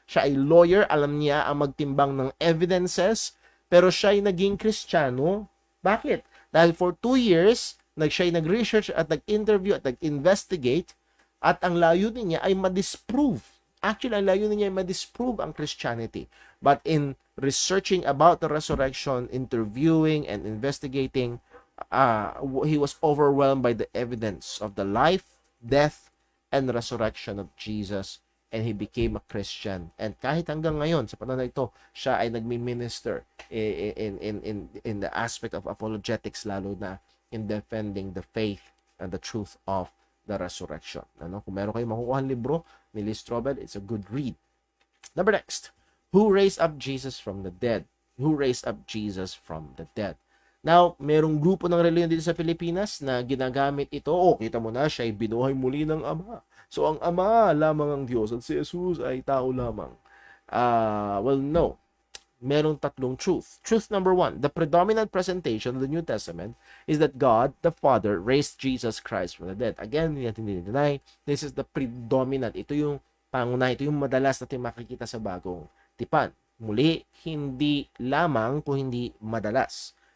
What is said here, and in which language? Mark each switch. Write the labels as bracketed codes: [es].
[tl] Siya ay lawyer, alam niya ang magtimbang ng evidences, pero siya ay naging Kristiyano. Bakit? Dahil for 2 years, siya ay nag-research at nag-interview at nag-investigate, at ang layunin niya ay ma-disprove. Actually, ang layunin niya ay ma-disprove ang Christianity. [en] But in researching about the resurrection, interviewing and investigating, he was overwhelmed by the evidence of the life, death, and resurrection of Jesus, and he became a Christian. [tl] And kahit hanggang ngayon, sa panahon na ito, siya ay nagmi-minister [en] in the aspect of apologetics, [tl] lalo na [en] in defending the faith and the truth of the resurrection. [tl] Kung meron kayong makukuha libro ni Lee Strobel, [en] it's a good read. Number next, who raised up Jesus from the dead? Who raised up Jesus from the dead? [tl] Now, merong grupo ng reliyon dito sa Pilipinas na ginagamit ito. Kita mo na, siya ay binuhay muli ng Ama. So, ang Ama lamang ang Diyos at si Jesus ay tao lamang. Well, no. merong tatlong truth. [en] Truth number one, the predominant presentation of the New Testament is that God, the Father, raised Jesus Christ from the dead. [tl] Again, hindi natin dinideny. [en] This is the predominant. [tl] Ito yung pangunay. Ito yung madalas natin makikita sa bagong tipan. Muli, hindi lamang kung hindi madalas.